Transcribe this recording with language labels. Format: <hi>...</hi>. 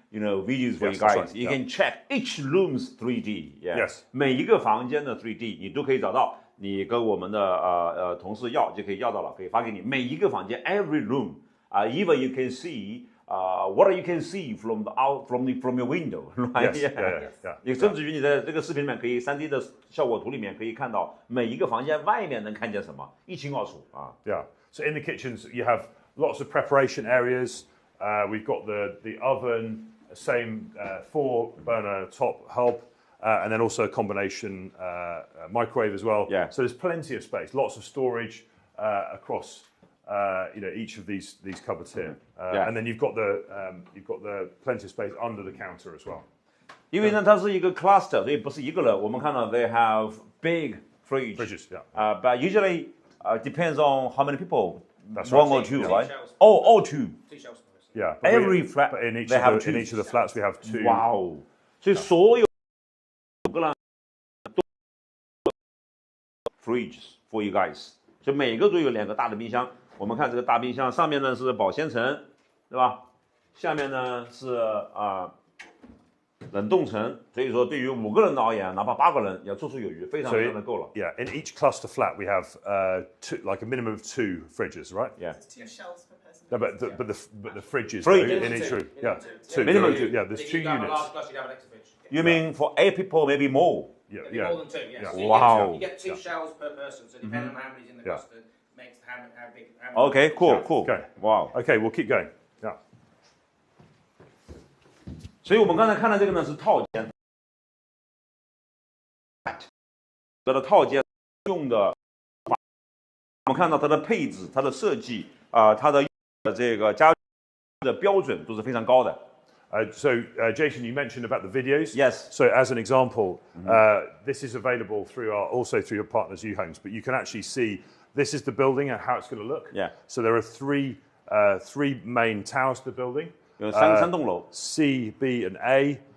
<en>Videos for you guys. Right. You can check each room's 3D. Yes.</en> <zh>每一个房间的 3D 你都可以找到，你跟我们的同事要就可以要到了，可以发给你。每一个房间</zh> <en>every room, even you can see what you can see from your window, right? Yeah.</en> <zh>你甚至于你在这个视频里面可以 3D 的效果图里面可以看到每一个房间外面能看见什么，一清二楚啊。</zh> <en>Yeah. So in the kitchens you have lots of preparation areas. We've got the oven. Same 4-burner top hob, and then also a combination microwave as well. Yeah. So there's plenty of space, lots of storage across each of these cupboards here. And then you've got the plenty of space under the counter as well.</en> <zh>因为呢，它是一个 cluster， 所以不是一个人。我们看到</zh> <en>they have big fridges. But usually depends on how many people. That's one or two, right? Oh, two. 2 shelves. Yeah, every flat but in each of the flats we have 2. Wow!</en> <zh>所以所有个人都</zh> <en>fridges for you guys，</en> <zh>所以每个都有2个大的冰箱。我们看这个大冰箱上面呢是保鲜层，对吧？下面呢是冷冻层，所以说对于5个人的而言，哪怕8个人也绰绰有余，非常的够了。</zh> <en>Yeah, in each cluster flat we have like a minimum of 2 fridges, right? Yeah. 2 shelves per person. No, but the fridges in each room. Yeah, 2. Minimum 2. Yeah, there's 2 units. You mean for 8 people, maybe more? Yeah. More than 2. Yeah. So Wow. You get 2 shelves per person, so depending on how many's in the cluster, makes how big. Okay, cool. Okay. Wow. Okay, we'll keep going. Yeah.</en> <zh>所以我们刚才看到这个呢是套间，这个套间用的，我们看到它的配置、它的设计它的这个家的标准都是非常高的。</zh> <en>So, Jason, you mentioned about the videos. Yes. So, as an example, this is available also through your partners' U-Homes, but you can actually see this is the building and how it's going to look. Yeah. So there are three main towers to the building.</en> <zh>有三栋楼</zh> <en>C, B, and A.</en>